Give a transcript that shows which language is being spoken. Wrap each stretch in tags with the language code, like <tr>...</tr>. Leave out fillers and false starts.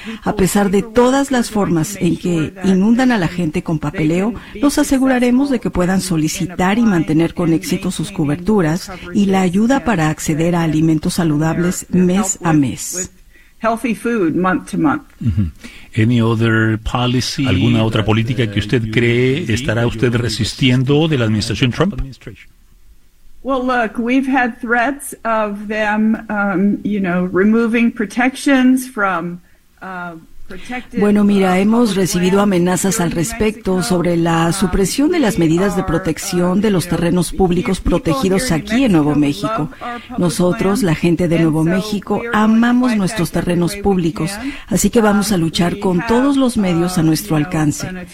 <es>A pesar de todas las formas en que inundan a la gente con papeleo, nos aseguraremos de que puedan solicitar y mantener con éxito sus coberturas y la ayuda para acceder a alimentos saludables mes a mes.</es> <en>Healthy food month to month. Uh-huh. Any other policy,</en> <es>¿alguna otra política que usted cree estará usted resistiendo de la administración Trump?</es> <en>Well, look, we've had threats of them, you know, removing protections from.</en> <es>Bueno, mira, hemos recibido amenazas al respecto sobre la supresión de las medidas de protección de los terrenos públicos protegidos aquí en Nuevo México. Nosotros, la gente de Nuevo México, amamos nuestros terrenos públicos, así que vamos a luchar con todos los medios a nuestro alcance.</es>